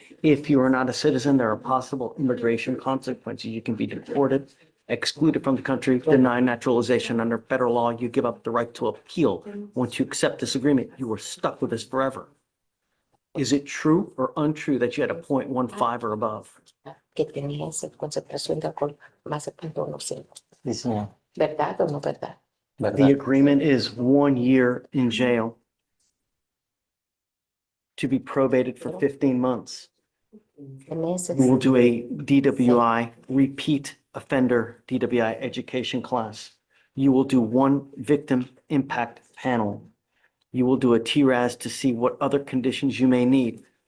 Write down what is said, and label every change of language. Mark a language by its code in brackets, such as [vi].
[en] If you are not a citizen, there are possible immigration consequences. You can be deported, excluded from the country, denied naturalization. Under federal law, you give up the right to appeal. Once you accept this agreement, you are stuck with this forever. Is it true or untrue that you had a 0.15 or above? [es] Que tenía esa concentración de alcohol más de 0.15. ¿Verdad o no verdad? [en] The agreement is 1 year in jail to be probated for 15 months. You will do a DWI, repeat offender DWI education class. You will do 1 victim impact panel. You will do a TRAS to see what other conditions you may need.